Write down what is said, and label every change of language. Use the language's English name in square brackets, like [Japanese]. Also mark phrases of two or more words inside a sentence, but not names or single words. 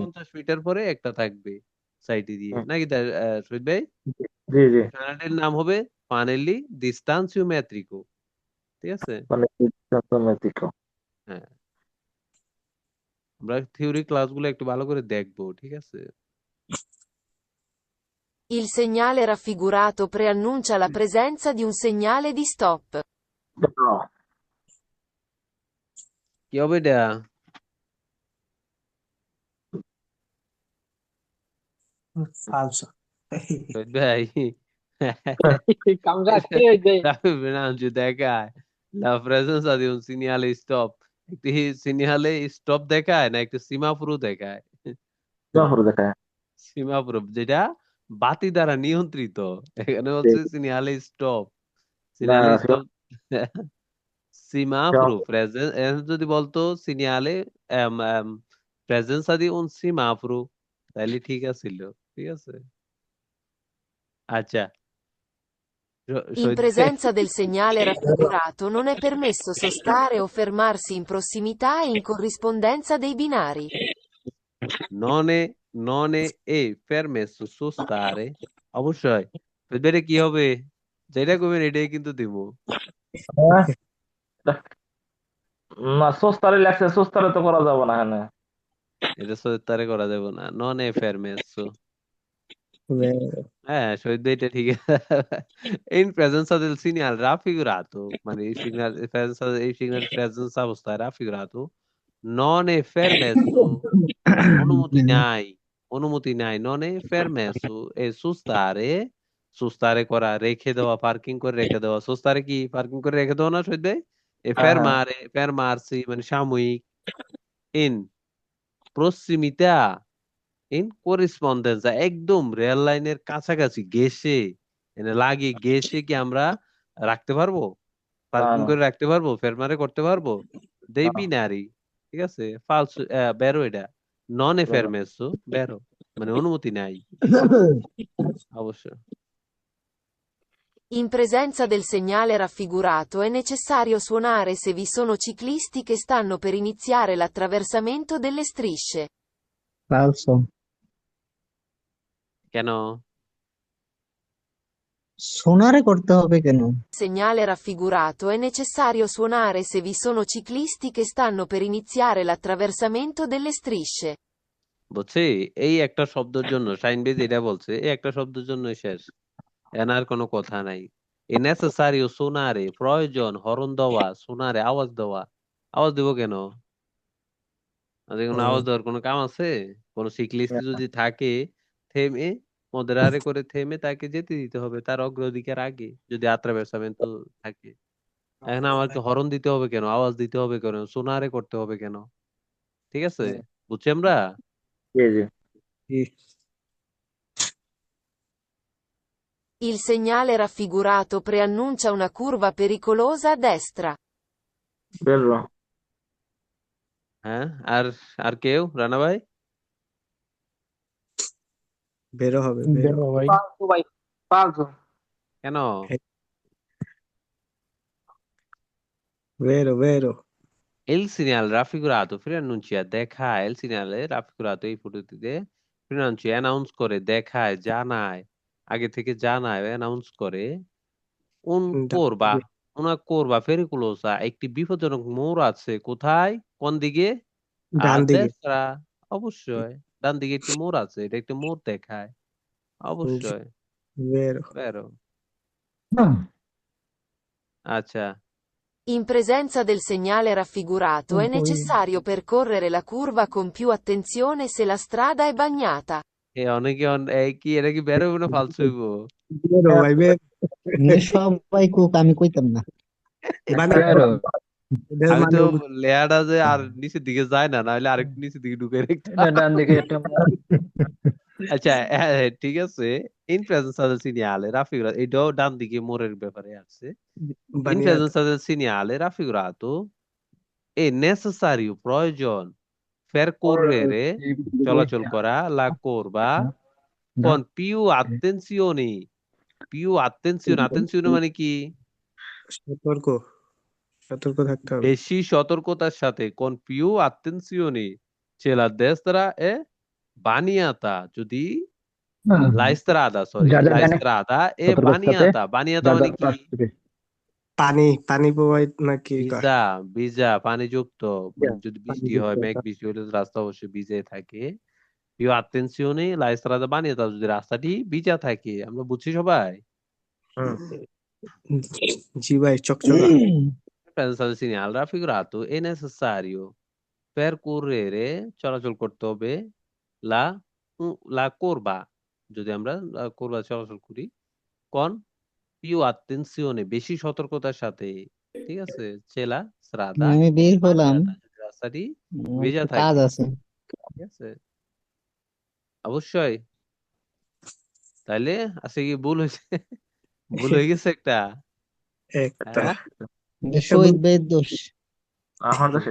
[Bangla] 50 মিটার পরে একটা থাকবে সাইডে দিয়ে, হুম, নাকি শহীদ ভাই? জি জি। চ্যানেলটির নাম হবে পানেলি দিস্তানসিওমেট্রিকো, ঠিক আছে? মানে সিস্টেমেটিক। হ্যাঁ, আমরা থিওরি ক্লাসগুলো একটু ভালো করে দেখবো, ঠিক আছে? [Italian] Il segnale raffigurato preannuncia la presenza di un segnale di stop. [Bangla] কি হবে এটা? [Italian] Falso. [Bangla] শহীদ ভাই, কামরা আজকে ওই যে [Italian] Fernando দেখায় la presenza di un segnale stop, [Bangla] একটি সিগন্যালে স্টপ দেখায় না একটু সীমাপুরো দেখায়? জাফর দেখায়। সীমাপুরো, যেটা বাতি দ্বারা নিয়ন্ত্রিত। এখানে জি। হচ্ছে সিগন্যালে স্টপ, না সিগন্যালে স্টপ সীমাপুরো জাফর। প্রেজেন্স, যদি বলতো [Italian] segnale presenza di un semaforo, [Bangla] তাহলে ঠিক আছিল, ঠিক আছে? আচ্ছা, [Italian] In [Bangla] শহীদ ভাই, [Italian] presenza del segnale raffigurato non è permesso sostare o fermarsi in prossimità e in corrispondenza dei binari. non è permesso sostare, [Bangla] অবশ্যই শহীদ ভাই, এটা কি হবে? যেটা করবেন এটাই কিন্তু দিব। হ্যাঁ, না সোস্তারে লাগছে, সোস্তারে তো করা যাবে না হ্যাঁ। এটা তারে করা যাবে না, [Italian] non è fermesso. vero, [Bangla] হ্যাঁ শহীদ ভাই, এটা ঠিক আছে। [Italian] in presenza del segnale raffigurato, [Bangla] মানে এই [Italian] segnale presenza [Bangla] অবস্থায় [Italian] raffigurato non è permesso, [Bangla] অনুমতি নাই, অনুমতি নাই, [Italian] non è permesso e sustare, [Bangla] সুস্তারে করা, রেখে দেওয়া, পার্কিং করে রেখে দেওয়া। সুস্তারে কি পার্কিং করে রেখে দেওয়া না শহীদ ভাই? এ হ্যাঁ হ্যাঁ [Italian] fermare, fermarsi [Bangla] মানে সাময়িক, [Italian] in prossimità, in corrispondenza, [Bangla] একদম রেল লাইনের কাছাকাছি ঘেঁষে, মানে লাগিয়ে ঘেঁষে কি আমরা রাখতে পারবো? না পার্কিং না করে রাখতে পারবো? ফেরমারে করতে পারবো? দেই না, বিনারি। ঠিক আছে, ফালস, বেরো এটা, [Italian] non è [Bangla] বেরো। ফেরমেসো, বেরো মানে অনুমতি নাই অবশ্য। [Italian] In presenza del segnale raffigurato è necessario suonare se vi sono ciclisti che stanno per iniziare l'attraversamento delle strisce. falso, [Bangla] কেন? সোনারে করতে হবে কেন? Segnale raffigurato è necessario suonare se vi sono ciclisti che stanno per iniziare l'attraversamento delle strisce. বুঝছি, এই একটা শব্দের জন্য শাইন বেজ এটা বলছে, এই একটা শব্দের জন্য শেষ, এনার কোনো কথা নাই। [Italian] è necessario suonare, [Bangla] প্রয়োজন, হরন দেওয়া, সোনারে আওয়াজ দেওয়া। আওয়াজ দিব কেন? আজ কোনো আওয়াজ দেওয়ার কোনো কাম আছে? কোন সিকলিস্ট যদি থাকে, থেমে, মধ্যরারে করে থেমে তাকে যেতে দিতে হবে তার অগ্রাধিকার আগে, যদি আত্রাভেসামেন্ট থাকে। এখন আমাকে হরন দিতে হবে কেন? আওয়াজ দিতে হবে কেন? সোনারে করতে হবে কেন? ঠিক আছে, বুঝছি আমরা। জি জি [Italian] sì, Il segnale raffigurato preannuncia una curva pericolosa a destra. [Bangla] বেরো। হ্যাঁ, আর আর কেউ, রানা ভাই? vero হবে, [Italian] vero, [Bangla] vero ভাই, পালসো ভাই, পালসো। কেন? [Italian] vero, vero, Il segnale raffigurato preannuncia, [Bangla] দেখায়, [Italian] il segnale raffigurato [Bangla] এই ফটোটিতে preannuncia অ্যানাউন্স করে, দেখায়, জানায়, আগে থেকে জানায়, অ্যানাউন্স করে, un ডান [Italian] curva, [Bangla] দিকে, [Italian] una curva pericolosa, [Bangla] একটি বিপজ্জনক মোড় আছে। কোথায়? কোন দিকে? a ডান দিকে, destra, অবশ্যই ডান দিকে একটি মোড় আছে, এটা একটি মোড় দেখায়, জি, অবশ্যই। [Italian] vero, [Bangla] বেরো। আচ্ছা, [Italian] In presenza del segnale raffigurato è poi necessario percorrere la curva con più attenzione se la strada è bagnata. [Bangla] অনেকে এই কি এটা কি বেরোবে না ফালতু হইব? vero ভাই, vero, সবাই কুক, আমি কইতাম না। মানে vero, এদের আমি মানে তো লেয়ারটা যে আর নিচের দিকে যায় না, নাহলে আরেকটু নিচের দিকে ঢুকে এটা রাখতাম। ডান দিকে একটা আচ্ছা, ঠিক আছে। [Italian] in presenza del segnale raffigurato, [Bangla] এটাও ডান দিকে মোড়ের ব্যাপারে আছে। [Italian] ইন বানিয়াত, প্রেজেন্স del segnale raffigurato è necessario, [Bangla] প্রয়োজন, percorrere, চলাচল করা, [Italian] la curva con più attenzione, più attenzione, attenzione [Bangla] মানে কি? সতর্ক, সতর্ক থাকতে হবে, বেশি সতর্কতার সাথে, [Italian] con più attenzione, c'è la destra e বানিয়াতা, যদি la strada, sorry, [Bangla] যাদের [Italian] la [Bangla] ডানে [Italian] strada e [Bangla] সতর্কতার সাথে [Italian] bagnata, bagnata মানে [Bangla] যাদের কি? পানি প্রবাহিত নাকি কয়, ভিজা, ভিজা পানিযুক্ত, মানে যদি পানি বৃষ্টি যুক্ত হয়, মেঘ বৃষ্টি হলে তো রাস্তা অবশ্যই ভিজে থাকে। [Italian] più attenzione, la strada বানিয়াতা, [Bangla] যদি রাস্তাটি ভিজা থাকে। আমরা বুঝছি সবাই? হুম, জি ভাই, চকচকা, [Italian] Pensa al segnale raffigurato è necessario percorrere, [Bangla] চলাচল করতে হবে, [Italian] la la curva, [Bangla] যদি আমরা curva চলাচল করি, [Italian] con più attenzione, [Bangla] বেশি সতর্কতার সাথে। ঠিক আছে, [Italian] c'è la strada [Bangla] আমি বের হলাম, বানিয়াতা, যদি রাস্তাটি আমার ভেজা একটু কাজ থাকে। আছে। ঠিক আছে, অবশ্যই। তাইলে আজকে কি ভুল হয়েছে? ভুল হয়ে গেছে একটা? একটা হ্যাঁ, এটা শহীদ ভাইয়ের দোষ। এখন তো শেষ।